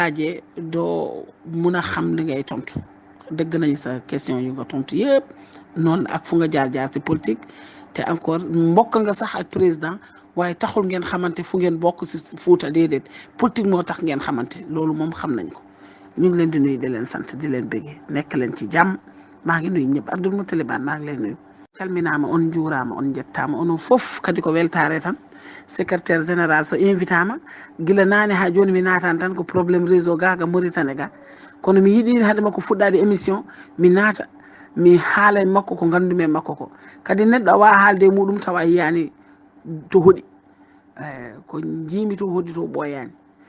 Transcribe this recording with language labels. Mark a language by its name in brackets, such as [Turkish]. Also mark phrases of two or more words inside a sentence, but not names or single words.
[Wolof] laajee doo mun a xam li ngay tontu dégg nañ sa question yu nga tontu yëpp noonu ak fu nga jaar si politique te encore mbokk nga sax ak président waaye taxul ngeen xamante fu ngeen bokk si Fuuta déedéet politique moo tax ngeen xamante loolu moom xam nañ ko ñu ngi leen di nuyu di leen sant di leen bëggee nekk leen ci jàmm maa ngi nuyu ñëpp Abdoul Moutalib Anne maa ngi leen nuyu [Fula] calminaama on juuraama on jettaama onon fof kadi ko weltare tan [French] secrétaire général [Fula] so invité ama gila naane ha joni mi naatan tan ko [French] probléme réseau [Fula] gaga Mauritanie ga kono mi yiɗi hade makko fuɗɗade émission mi naata mi haala e makko ko ngandumi e makko ko kadi neɗɗo a wawa haalde e muɗum tawa yiyani to hoɗi ko jiimi to hoɗi to ɓoyani